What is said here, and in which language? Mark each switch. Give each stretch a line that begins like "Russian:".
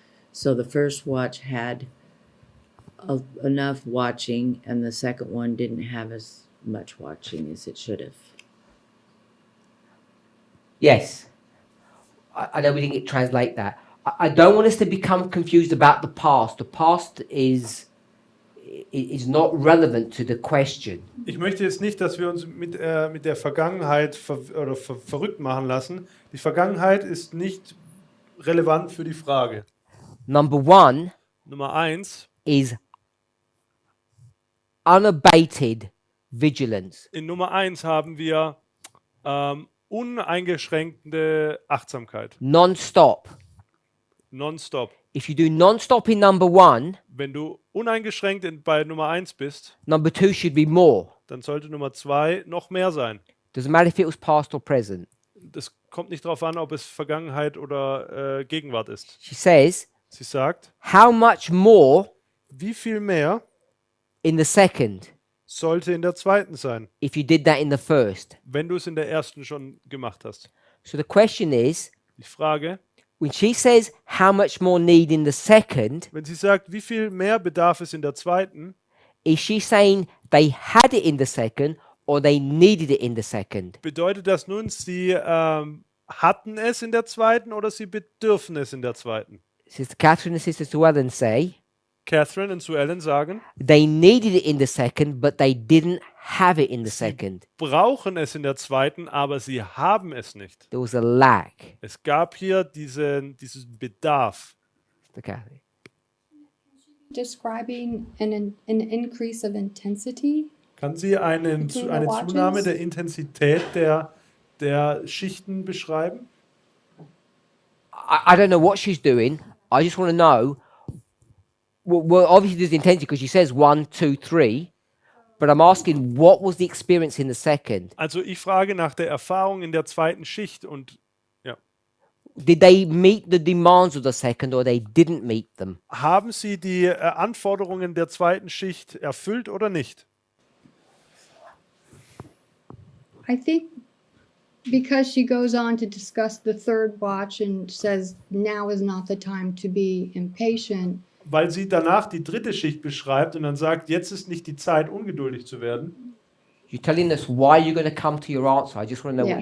English: So the first watch had enough watching, and the second one didn't have as much watching as it should have. Yes. I know we didn't translate that. I don't want us to become confused about the past. The past is not relevant to the question.
German: Ich möchte jetzt nicht, dass wir uns mit der Vergangenheit verrückt machen lassen. Die Vergangenheit ist nicht relevant für die Frage.
English: Number one
German: Nummer 1.
English: is unabated vigilance.
German: In Nummer 1 haben wir uneingeschränkte Achtsamkeit.
English: Non-stop.
German: Nonstop.
English: If you do non-stop in number one,
German: Wenn du uneingeschränkt bei Nummer 1 bist,
English: number two should be more.
German: dann sollte Nummer 2 noch mehr sein.
English: Doesn't matter if it was past or present.
German: Das kommt nicht darauf an, ob es Vergangenheit oder Gegenwart ist.
English: She says,
German: Sie sagt,
English: how much more
German: wie viel mehr
English: in the second
German: sollte in der zweiten sein,
English: if you did that in the first?
German: wenn du es in der ersten schon gemacht hast?
English: So the question is,
German: Die Frage,
English: when she says how much more need in the second,
German: wenn sie sagt, wie viel mehr bedarf es in der zweiten,
English: is she saying they had it in the second or they needed it in the second?
German: bedeutet das nun, sie hatten es in der zweiten oder sie bedürfen es in der zweiten?
English: Sister Catherine and Sister Sue Ellen say
German: Catherine und Sue Ellen sagen,
English: they needed it in the second, but they didn't have it in the second.
German: brauchen es in der zweiten, aber sie haben es nicht.
English: There was a lack.
German: Es gab hier diesen Bedarf.
English: Sister Catherine. Describing an increase of intensity.
German: Kann sie eine
English: Between the
German: Zunahme
English: watches?
German: der Intensität der Schichten beschreiben?
English: I don't know what she's doing. I just want to know. Well, obviously there's the intention because she says 1, 2, 3. But I'm asking, what was the experience in the second?
German: Also ich frage nach der Erfahrung in der zweiten Schicht und ja.
English: Did they meet the demands of the second or they didn't meet them?
German: Haben Sie die Anforderungen der zweiten Schicht erfüllt oder nicht?
English: I think because she goes on to discuss the third watch and says now is not the time to be impatient.
German: Weil sie danach die dritte Schicht beschreibt und dann sagt, jetzt ist nicht die Zeit, ungeduldig zu werden.
English: You're telling us why you're going to come to your answer. I just want to know what